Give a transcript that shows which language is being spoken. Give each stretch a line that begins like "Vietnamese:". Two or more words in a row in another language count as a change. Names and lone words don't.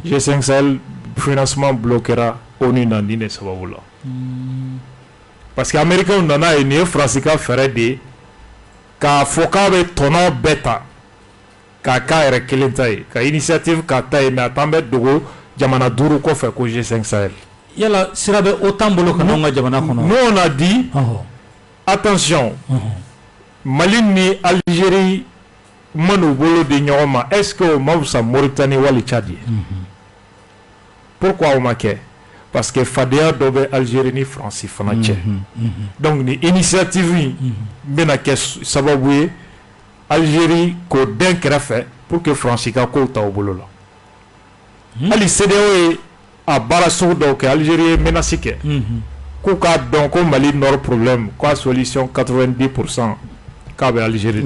Bambara: G5 Sahel
French: financement bloquera
Bambara: ONU na nin de sababu la
French: parce que américains
Bambara: nana ye nin ye France ka fɛɛrɛ de ye k'a fɔ k'a bɛ tɔnɔ bɛɛ ta k'a k'a yɛrɛ kelen ta ye ka initiative k'a ta ye mais a t'an bɛ dogo jamana 5 kɔfɛ ko G5 Sahel yala sira bɛ OTAN bolo ka n'anw ka jamana kɔnɔ
French: nous on a dit attention
Bambara: Mali ni Algérie man'u bolo di ɲɔgɔn ma
French: est-ce que
Bambara: o ma fisa Mauritanie wali Tchad ye pourquoi o ma kɛ
French: parce que
Bambara: fadenya dɔ bɛ Algérie ni France fana cɛ donc ni initiative in bɛna kɛ sababu ye Algérie k'o dɛn kɛrɛfɛ
French: pour que
Bambara: France ka kow ta o bolo la hali CEDEAO ye a baara sugu dɔw kɛ Algérie ye menace kɛ k'u k'a dɔn ko Mali
French: nord problème
Bambara: ko a solution 90% k'a bɛ Algérie